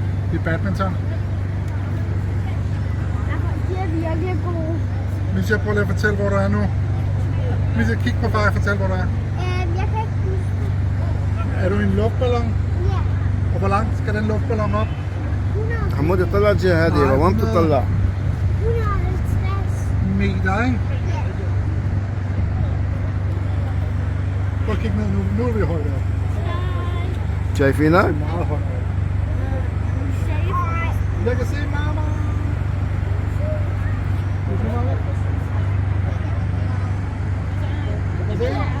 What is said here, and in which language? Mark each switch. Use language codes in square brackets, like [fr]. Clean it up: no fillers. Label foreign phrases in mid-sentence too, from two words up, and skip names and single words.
[da] i badminton. De er virkelig gode. Misha, prøv lige at fortælle, hvor du er nu. Misha, kig på far og fortæl, hvor du er. Jeg kan ikke huske det. Er du i en luftballon? Ja. Og hvor langt skal den luftballon op? 100. [ar] حمودي طلع الجهة هذه وين تطلع؟ [da] 150. Meter, ikke? Prøv at kigge ned nu. Nu er vi højt op. [ar] شايفينك؟ [da] Meget højt op. Jeg kan se mamma. Kan du se mamma? Kan du se?